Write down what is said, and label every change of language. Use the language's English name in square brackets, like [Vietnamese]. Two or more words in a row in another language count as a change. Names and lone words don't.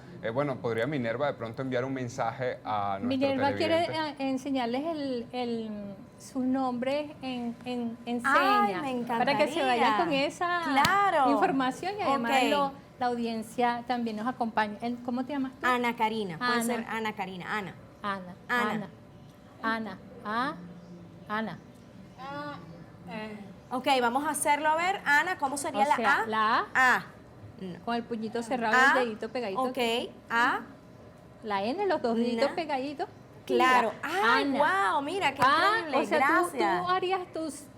[Spanish] Bueno, podría Minerva de pronto enviar un mensaje a nuestro Minerva quiere televidente? enseñarles sus nombres en Ay, señas me para que se vayan con encantaría. esa Claro. información y además Ok. la audiencia también nos acompaña. ¿Cómo te llamas tú? Ana Karina, puede Ana. ser Ana Karina, Ana. Ana. Ana. Ana. Ana. Ok, vamos a hacerlo a ver. Ana, ¿cómo sería O sea, la A? la A. A. No. Con el puñito cerrado, A. el dedito pegadito. Ok, A. La N, los dos deditos Na. pegaditos. Claro. Mira, Ay, Ana. wow, mira, qué Ah, increíble. o sea, Gracias. tú harías tu